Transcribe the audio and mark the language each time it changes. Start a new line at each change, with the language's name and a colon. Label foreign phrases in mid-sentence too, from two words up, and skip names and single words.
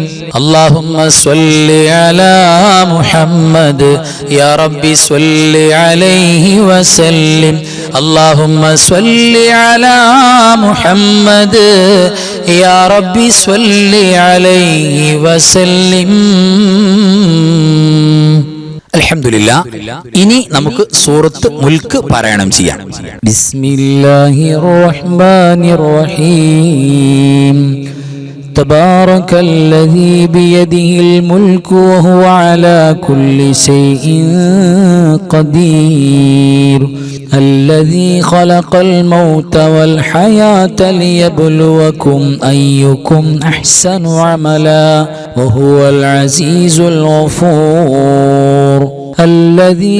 Arabic: اللهم صل على محمد يا ربي صل عليه وسلم. اللهم صل على محمد يا ربي صل عليه وسلم. അൽഹംദുലില്ലാ.
Malayalam: ഇനി നമുക്ക് സൂറത്ത് മുൽക്ക് പാരായണം ചെയ്യാം.
Arabic: بسم الله الرحمن الرحيم. تبارك الذي بيده الملك وهو على كل شيء قدير الذي خلق الموت والحياة ليبلوكم أيكم أحسن عملا وهو العزيز الغفور الذي